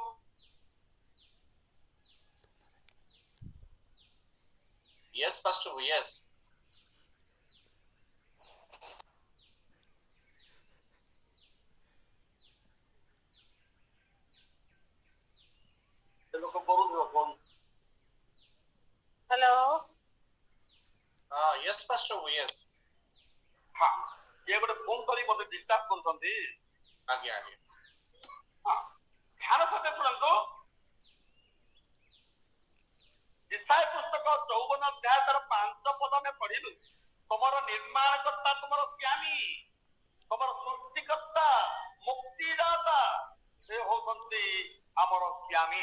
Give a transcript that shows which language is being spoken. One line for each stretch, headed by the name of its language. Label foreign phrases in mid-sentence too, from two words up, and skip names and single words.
English: Yes, Pastor. Yes.
Odia: ଲୋକ କରୁଥିବ କଣ?
English: Hello. Yes, Pastor. Yes.
Odia: ହଁ, ଇଏ ଗୋଟେ ଫୋନ କରି ମତେ ଡିଷ୍ଟର୍ବ କରୁଛନ୍ତି। ଆଜ୍ଞା ଆଜ୍ଞା। ହଁ, ଧ୍ୟାନ ସହିତ ଶୁଣନ୍ତୁ। ଇସାୟା ପୁସ୍ତକ 54:5 ଆମେ ପଢିଲୁ। ତମର ନିର୍ମାଣକର୍ତ୍ତା ତମର ସ୍ୱାମୀ, ତମର ସୃଷ୍ଟିକର୍ତ୍ତା, ମୁକ୍ତିଦାତା, ସେ ହଉଛନ୍ତି ଆମର ସ୍ୱାମୀ।